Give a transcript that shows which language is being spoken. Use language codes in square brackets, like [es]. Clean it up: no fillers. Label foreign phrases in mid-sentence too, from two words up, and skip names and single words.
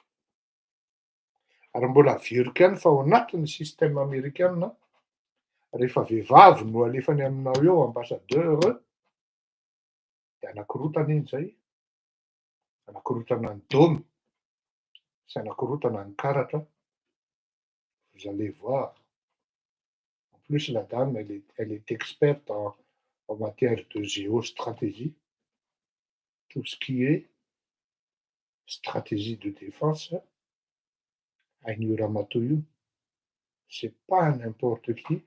[mg] Ary mbola averiko ihany fa ao anatin'ny [fr] système américain [mg] rehefa vehivavy no alefany aminao eo [fr] ambassadeur de [mg] anankirotana iny zay, anankirotana ny dôme sy anankirotana ny karatra. [fr] Vous allez voir. En plus, la dame, elle est experte en matière de géostratégie. Tout ce qui est stratégie de défense, Ainio Ramatoio, c'est pas n'importe qui.